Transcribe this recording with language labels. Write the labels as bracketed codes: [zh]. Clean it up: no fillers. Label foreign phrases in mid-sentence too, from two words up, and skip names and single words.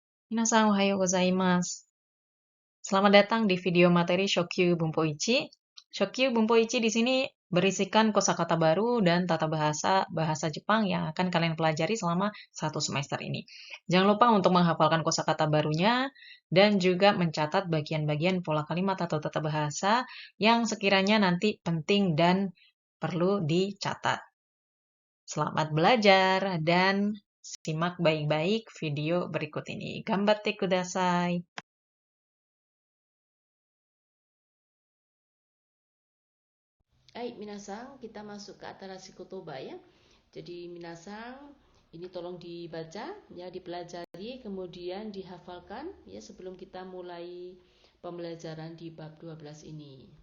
[ja] 皆さんおはようございます. [id] Selamat datang di video materi Shokyu Bunpoichi. Shokyu Bunpoichi di sini berisikan kosakata baru dan tata bahasa bahasa Jepang yang akan kalian pelajari selama satu semester ini. Jangan lupa untuk menghafalkan kosakata barunya dan juga mencatat bagian-bagian pola kalimat atau tata bahasa yang sekiranya nanti penting dan perlu dicatat. Selamat belajar dan simak baik-baik video berikut ini. [ja] 頑張ってください. [id] Hai minasang, kita masuk ke [ja] 新しい言葉 [id] ya. Jadi minasang, ini tolong dibaca ya, dipelajari, kemudian dihafalkan ya sebelum kita mulai pembelajaran di bab 12 ini.